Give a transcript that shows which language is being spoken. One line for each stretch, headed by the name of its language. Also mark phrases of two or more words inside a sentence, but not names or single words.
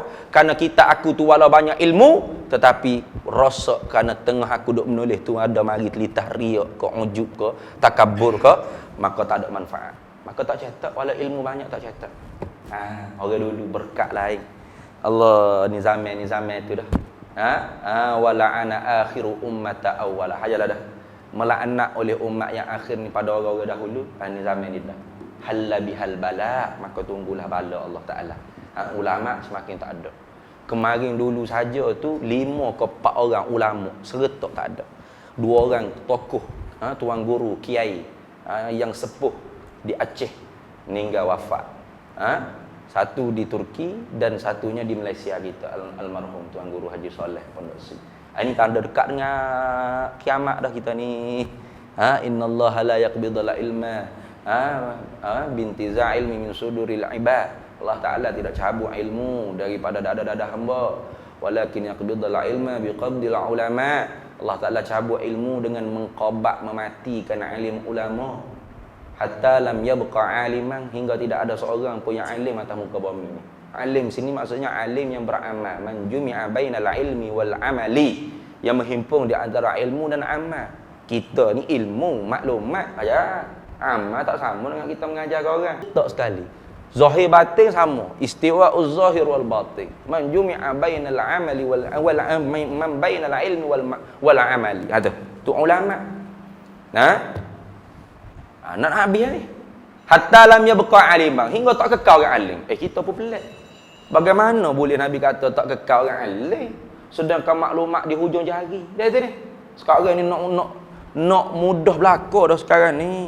Malay: Kerana aku tu walau banyak ilmu, tetapi rasa kerana tengah aku duk menulis tu ada mari telitah riak ke, ujub ke, takabur ke, maka tak ada manfaat. Maka tak cetak, walau ilmu banyak tak cetak. Orang dulu berkat lain. Allah ni zaman tu dah.
Arabic: ولعن آخر أمة أولها.
Malay: Hayalah dah. Melaknat oleh umat yang akhir ni pada orang-orang dahulu. Ni zaman ni dah.
Arabic: حل بهم البلاء,
Malay: maka tunggulah bala Allah Taala. Ulama semakin tak ada. Kemarin dulu saja tu 5 ke 4 orang ulama seretak tak ada. 2 orang tokoh, tuan guru, kiai yang sepuh di Aceh meninggal wafat. Satu di Turki dan satunya di Malaysia kita, almarhum Tuan Guru Haji Soleh Pondok Sri. Ini tanda dekat dengan kiamat dah kita ni.
Arabic: إن الله لا يقبض العلم بانتزاع العلم من صدور العباد.
Malay: Allah Taala tidak cabut ilmu daripada dada-dada hamba,
Arabic: ولكن يقبض العلم بقبض العلماء.
Malay: Allah Taala cabut ilmu dengan mengqabat, mematikan alim ulama.
Arabic: حتى لم يبق عالما,
Malay: hingga tidak ada seorang pun yang alim atas muka bumi ini. Alim sini maksudnya alim yang beramal.
Arabic: من جمع بين العلم والعمل,
Malay: yang menghimpun di antara ilmu dan amal. Kita ni ilmu, maklumat aja. Amal tak sama dengan kita mengajar orang. Tak sekali. Zahir batin sama.
Arabic: استواء الظاهر والباطن. من جمع بين العمل من بين العلم والعمل.
Malay: Ada. Tu ulama. Nak habis ni.
Arabic: حتى لم يبق عالما,
Malay: hingga tak kekal orang alim. Kita pun pelik. Bagaimana boleh Nabi kata tak kekal orang alim, sedangkan maklumat di hujung jari. Dia kata ni, sekarang ni nak mudah belaka dah sekarang ni.